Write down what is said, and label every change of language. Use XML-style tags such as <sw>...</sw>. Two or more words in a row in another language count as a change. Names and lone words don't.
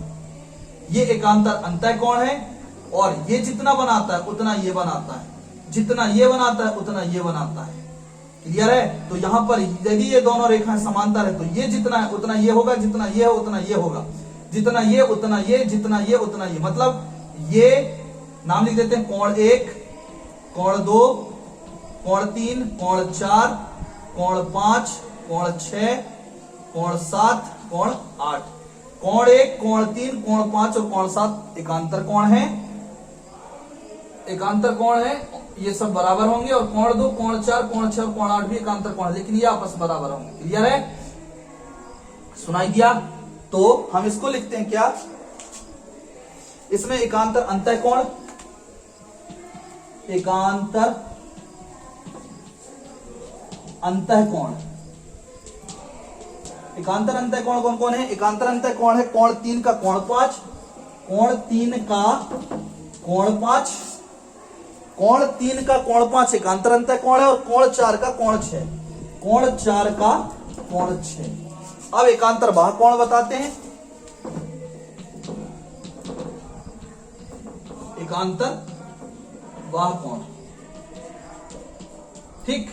<hi>ये एकांतर अंतः कोण है और ये जितना बनाता है उतना ये बनाता है, जितना ये बनाता है उतना ये बनाता है, क्लियर है। तो यहां पर यदि ये दोनों रेखाएं समांतर है तो ये जितना है उतना ये होगा, जितना ये है उतना ये होगा, जितना ये उतना ये, जितना ये उतना ये, मतलब ये नाम लिख देते हैं कोण 1, कोण 2, कोण 3, कोण 4, कोण 5, कोण 6, कोण 7, कोण 8। कोण 1, कोण 3, कोण 5 और कोण 7 एकांतर कोण है, एकांतर कोण है, ये सब बराबर होंगे। और कोण 2, कोण 4, कोण 6 और कोण 8 भी एकांतर कोण है, लेकिन ये आपस में बराबर होंगे, क्लियर है, सुनाई दिया। तो हम इसको लिखते हैं क्या, इसमें एकांतर अंतः कोण, एकांतर अंतः कोण, एकांतर अंतः कोण कौन कौन है, एकांतर अंतः कोण है कोण 3 का कोण 5, कोण 3 का कोण 5, कोण 3 का कोण 5 एकांतर अंतः कोण है, और कोण 4 का कोण 6, कोण 4 का कोण 6। अब एकांतर बाह्य कोण बताते हैं, एकांतर बाह्य कोण, ठीक।</hi>